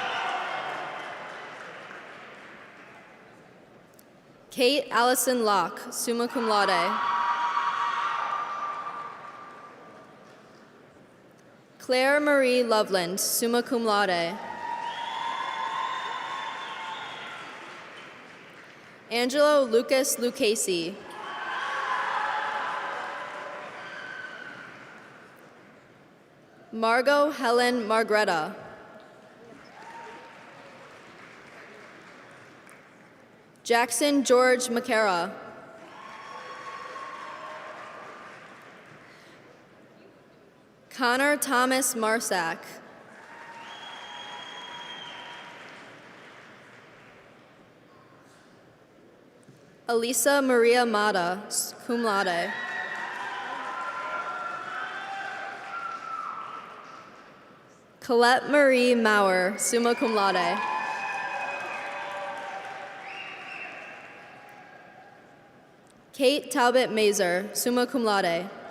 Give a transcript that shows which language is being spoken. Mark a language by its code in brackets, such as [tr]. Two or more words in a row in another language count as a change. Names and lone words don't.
[en] Kate Allison Locke, [la] summa cum laude. [en] Claire Marie Loveland, [la] summa cum laude. [en] Angelo Lucas Lucchesi. Margot Helen Margretta. Jackson George McCara. Connor Thomas Marsack. Elisa Maria Mata, [la] cum laude. [en] Colette Marie Maurer, [la] summa cum laude. [en] Kate Talbot Mazer, [la] summa cum laude.